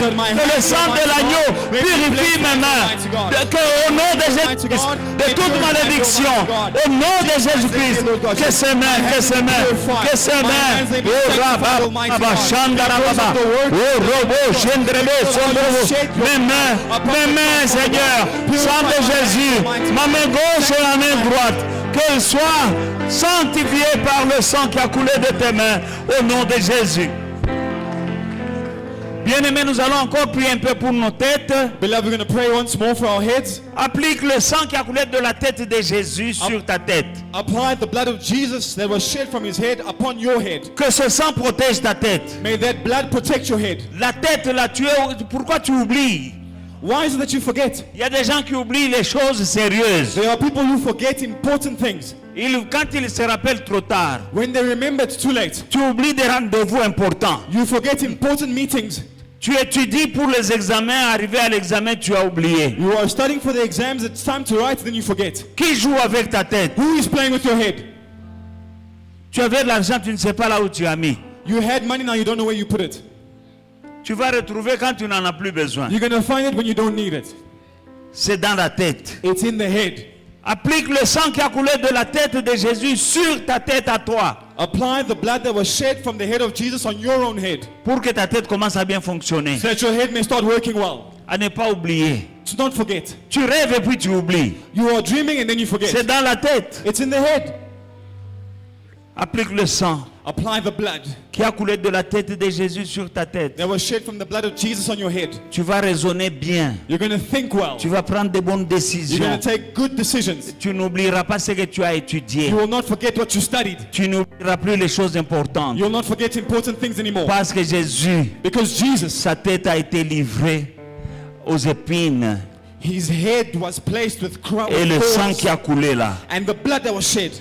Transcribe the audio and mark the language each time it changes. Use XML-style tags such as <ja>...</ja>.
<fr>Que le sang de l'agneau purifie mes mains. Que au nom de Jésus-Christ, de toute malédiction, au nom de Jésus-Christ, que ces mains, que ces mains, que ces mains, oh Rabba, Shandarababa, oh Robo, Shendrebe, Sondrobo, mes mains, Seigneur, sang de Jésus, ma main gauche et la main droite, qu'elles soient sanctifiées par le sang qui a coulé de tes mains, au nom de Jésus. Bien-aimés, nous allons encore prier un peu pour nos têtes.</fr> <en>Beloved, we're going to pray once more for our heads.</en> <fr>Applique le sang qui a coulé de la tête de Jésus sur ta tête.</fr> <en>Apply the blood of Jesus that was shed from his head upon your head.</en> <fr>Que ce sang protège ta tête.</fr> <en>May that blood protect your head.</en> <fr>La tête, là, pourquoi tu oublies?</fr> <en>Why is it that you forget?</en> <fr>Il y a des gens qui oublient les choses sérieuses.</fr> <en>There are people who forget important things.</en> <fr>Quand ils se rappellent trop tard,</fr> <en>When they remember, it's too late.</en> <fr>tu oublies des rendez-vous importants.</fr> <en>You forget important meetings.</en> <fr>Tu étudies pour les examens, arrivé à l'examen, tu as oublié.</fr> <en>You are studying for the exams, it's time to write, then you forget.</en> <fr>Qui joue avec ta tête?</fr> <en>Who is playing with your head?</en> <fr>Tu avais de l'argent, tu ne sais pas là où tu as mis.</fr> <en>You had money, now you don't know where you put it.</en> <fr>Tu vas retrouver quand tu n'en as plus besoin.</fr> <en>You're going to find it when you don't need it.</en> <fr>C'est dans la tête.</fr> <en>It's in the head.</en> <fr>Applique le sang qui a coulé de la tête de Jésus sur ta tête à toi,</fr> <en>Apply the blood that was shed from the head of Jesus on your own head,</en> <fr>pour que ta tête commence à bien fonctionner.</fr> <en>so that your head may start working well.</en> <fr>À ne pas oublier.</fr> <en>So don't forget.</en> <fr>Tu rêves et puis tu oublies.</fr> <en>You are dreaming and then you</en> <fr>C'est</fr> <en>forget.</en> <fr>dans la tête.</fr> <en>It's in the head.</en> <fr>Applique le sang</fr> <en>Apply the blood</en> <fr>qui a coulé de la tête de Jésus sur ta tête.</fr> <en>that was shed from the blood of Jesus on your head.</en> <fr>Tu vas raisonner bien.</fr> <en>You're going to think well.</en> <fr>Tu vas prendre de bonnes</fr> <en>You're going</en> <fr>décisions.</fr> <en>to take good decisions.</en> <fr>Tu n'oublieras pas ce que tu as étudié.</fr> <en>You will not forget what you studied.</en> <fr>Tu n'oublieras plus les choses importantes.</fr> <en>You will not forget important things anymore.</en> <fr>Parce que Jésus,</fr> <en>Because Jesus,</en> <fr>sa tête a été livrée aux épines.</fr> <en>his head was placed with</en> <fr>Et le sang</fr> <en>thorns,</en> <fr>qui a coulé là,</fr> <en>and the blood that was shed</en>